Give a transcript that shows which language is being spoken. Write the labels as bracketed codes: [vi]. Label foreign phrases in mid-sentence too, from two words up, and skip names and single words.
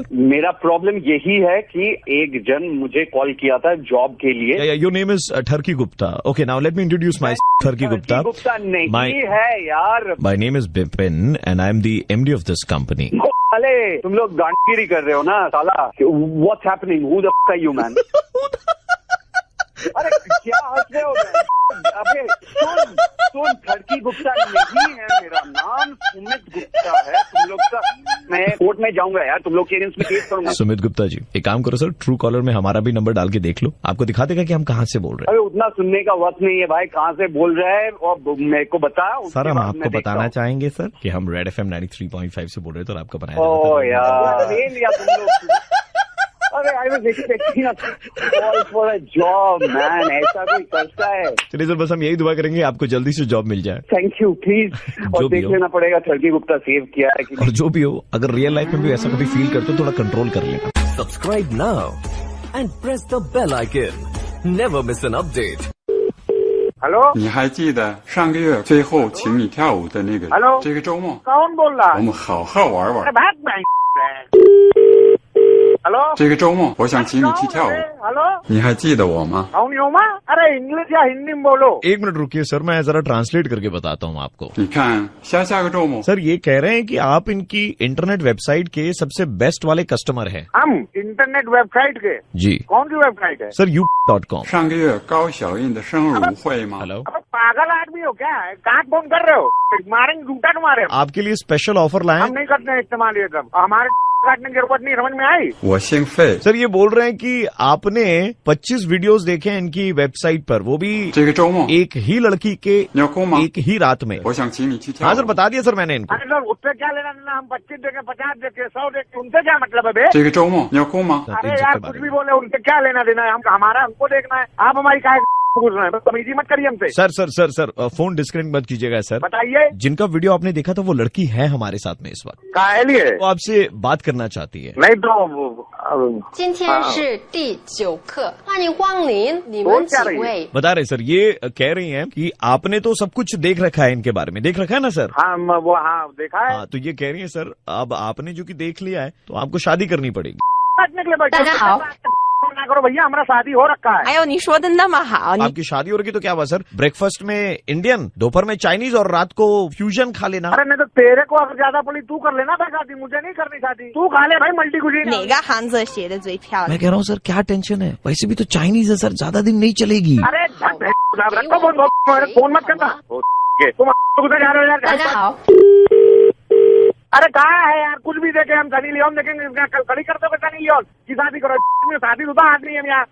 [hi] मेरा प्रॉब्लम यही है कि एक जन मुझे कॉल किया था जॉब के लिए. [en] Your name is ठरकी गुप्ता. OK, now let me introduce my ठरकी गुप्ता. [hi] गुप्ता नहीं है यार. [en] My name is बिपिन and I am the MD of this company. [hi] साले तुम लोग गांडगिरी कर रहे हो ना साला. [en] What's happening? Who the fuck are you man? [hi] अरे क्या हंस रहे हो? अबे सुन, ठरकी गुप्ता नहीं है मेरा नाम, सुमित गुप्ता है. तुम लोग का मैं कोर्ट में जाऊंगा यार. तुम लोग के अगेंस्ट में केस करूंगा. सुमित गुप्ता जी, एक काम करो सर, ट्रू कॉलर में हमारा भी नंबर डाल के देख लो, आपको दिखा देगा कि हम कहाँ से बोल रहे हैं. अरे उतना सुनने का वक्त नहीं है भाई. कहाँ से बोल रहे हैं और मेरे को बता. सर हम आपको बताना चाहेंगे सर कि हम रेड FM 93.5 से बोल रहे थे और आपका बनाया. ओ यार ले लिया तुम लोग. [en] अरे I was expecting a call for a job man. [hi] ऐसा कोई करता है? चलिए सर, बस हम यही दुआ करेंगे आपको जल्दी से जॉब मिल जाए. [en] Thank you please. [hi] और देख लेना पड़ेगा ठरकी गुप्ता सेव किया है कि. और जो भी हो, अगर [en] real life [hi] में भी ऐसा कभी फील करते हो थोड़ा कंट्रोल कर लेना. [en] Subscribe now and press the bell icon. Never miss an update. [hi] हेलो, [zh] 你还记得上个月最后请你跳舞的那个？ [hi] हेलो, [zh] 这个周末 [hi] कौन बोल रहा है? [zh] 我们好好玩玩。 [hi] हेलो, [zh] 这个周末我想请你去跳舞， [hi] हेलो, [zh] 你还记得我吗？ [hi] कौन हो माँ? अरे इंग्लिश या हिंदी में बोलो. 1 मिनट रुकिए सर, मैं जरा ट्रांसलेट करके बताता हूँ आपको. [zh] 你看下个周末 [hi] सर ये कह रहे हैं कि आप इनकी [en] internet website [hi] के सबसे बेस्ट वाले कस्टमर हैं. हम [en] internet website [hi] के? जी. कौन सी वेबसाइट है? सर you.com. [zh] 上个月高小印的生日舞会吗？ [hi] हेलो. अब पागल आदमी हो क्या? कहाँ फोन कर रहे हो? मारेंगे, जूता तुम्हारे. आपके लिए स्पेशल ऑफर लाए. हम नहीं करते हैं इस्तेमाल ये सब. हमारे काटने की जरूरत नहीं. समझ में आई? [zh] 我姓费。 [hi] सर ये बोल रहे हैं कि आपने 25 वीडियोस देखे हैं इनकी वेबसाइट पर, वो भी [zh] 这个周末 [hi] एक ही लड़की के [zh] 你要空吗？ [hi] एक ही रात में. [zh] 我想请你去跳 [hi] हाँ [zh] 舞。 [hi] सर बता दिया सर मैंने इनको. अरे सर उससे क्या लेना देना? हम 25 देखे, 50 देखे, 100 देखे, उनसे क्या मतलब है बे? 这个周末你要空吗？ अरे यार कुछ भी बोले, उनसे क्या लेना देना है? हमारा हमको देखना है. आप हमारी काहे पूछ रहे हैं? तमीजी मत करिए हमसे. सर सर सर सर [en] phone disconnect [hi] मत कीजिएगा सर. बताइए. जिनका वीडियो आपने देखा था वो लड़की है हमारे साथ में इस वक्त. काहे लिए? वो आपसे बात करना चाहती है. नहीं तो [zh] 今天是第9课，欢迎光临，你们几位？ [hi] बता रहे सर, ये कह रही हैं कि आपने तो सब कुछ देख रखा है इनके बारे में. देख रखा है ना सर? हाँ वो हाँ देखा है. हाँ तो ये कह रही है सर, अब आपने जो कि देख लिया है तो आपको शादी करनी पड़ेगी. [zh] 大家好， [hi] करो भैया, हमारा शादी हो रखा है। [zh] 哎呦，你说的那么好，你 [hi] आपकी शादी हो रही तो क्या हुआ सर? ब्रेकफास्ट में इंडियन, दोपहर में चाइनीज और रात को फ्यूजन खा लेना। अरे नहीं तो तेरे को अगर ज्यादा पड़ी तू कर लेना भाई शादी, मुझे नहीं करनी शादी। तू खा ले भाई [en] multi cuisine. [zh] 哪个汉字写的最漂亮？ [hi] मैं कह रहा हूँ सर क्या टेंशन है, वैसे भी तो चाइनीज है सर, ज्यादा दिन नहीं चलेगी। अरे रखो फोन मत करना, तुम उधर जा रहे हो यार। [zh] 大家好， [hi] अरे कहाँ है यार, कुछ भी देखे हम सनी लियोन देखेंगे, कड़ी करते हो सनी लियोन की शादी करो, शादी शुदा आदमी है यार।